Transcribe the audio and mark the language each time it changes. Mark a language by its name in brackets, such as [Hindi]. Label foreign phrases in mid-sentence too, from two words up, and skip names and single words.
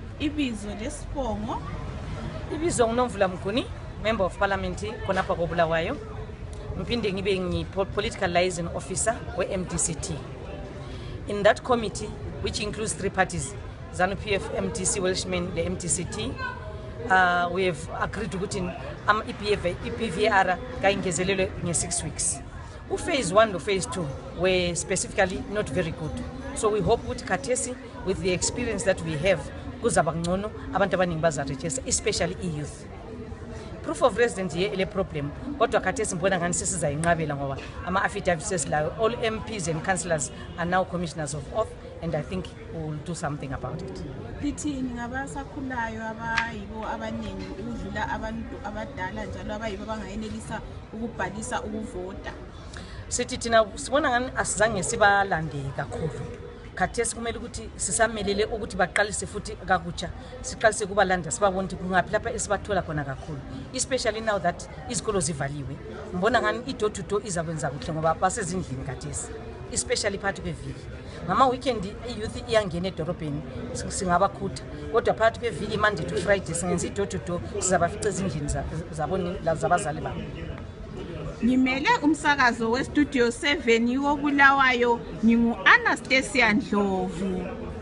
[North Ndebele] Ibizo lesibongo. Ibizo Nomvula Mnguni, [English] Member of Parliament [North Ndebele] khonapha koBulawayo. Ngiphinde ngibe [English] political liaison officer [North Ndebele] we-MDCT. [English] In that committee, which includes 3 parties, ZANU-PF, MTC, Welshman, the MDCT, we have agreed [North Ndebele] ukuthi IPVR kayingezelelwe nge6 [English] weeks. Phase 1 to phase 2 were specifically not very good. So we hope [North Ndebele] ukuthi khathesi [English] with the experience that we have [North Ndebele] kuzaba ngcono abantu abaningi bazaregister, [English] especially youth. Proof of residence here [North Ndebele] ile problem, kodwa khathesi mbona ngani sesizayinqabela ngoba ama-affidavits esilayo. [English] All MPs and councillors are now commissioners of oath, and I think we will do something about it. [North Ndebele] Lithini ngabasakhulayo abayibo abanengi ukudlula abantu abadala njalo abayibo abangayenelisa ukubhalisa ukuvota? Sithi thina sibona ngani asizange sibalande kakhulu. Khathesi kumele ukuthi sisamelele ukuthi baqalise futhi kakutsha, siqalise kubalanda sibabona ukuthi kungaphi lapha esibathola khona kakhulu, [English] especially now that [North Ndebele] izikolo zivaliwe. Mbona ngani i- [English] door to door [North Ndebele] izakwenza kuhle ngoba basezindlini khathesi, especially phakathi kweviki. Ngama weekend i-youth iyangena edorobheni singabakhutha, kodwa phakathi kweviki [English] Monday to Friday [North Ndebele] singenza i- [English] door to door, [North Ndebele] sizabafica ezindlini zabazali babo. Ngimele umsakazo we Studio 7 woBulawayo, ngingu Annastasiah Ndlovu.